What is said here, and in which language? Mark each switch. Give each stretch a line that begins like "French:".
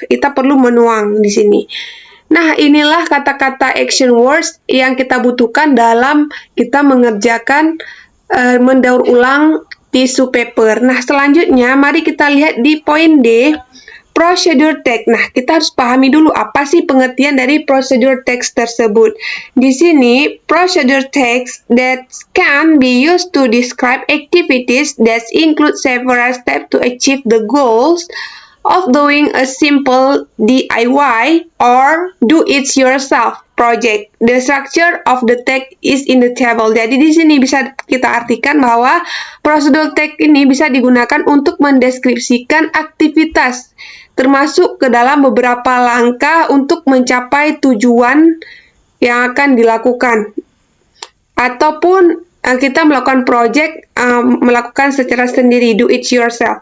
Indonesian: Kita perlu menuang di sini. Nah, inilah kata-kata action words yang kita butuhkan dalam kita mengerjakan mendaur ulang tisu paper. Nah, selanjutnya mari kita lihat di poin D, procedure text. Nah, kita harus pahami dulu apa sih pengertian dari procedure text tersebut. Di sini,
English: procedure text that can be used to describe activities that include several steps to achieve the goals of doing a simple DIY or do-it-yourself project. The structure of the text is in the table.
Indonesian: Jadi di sini bisa kita artikan bahwa prosedur text ini bisa digunakan untuk mendeskripsikan aktivitas, termasuk ke dalam beberapa langkah untuk mencapai tujuan yang akan dilakukan. Ataupun kita melakukan project, melakukan secara sendiri,
English: do it yourself.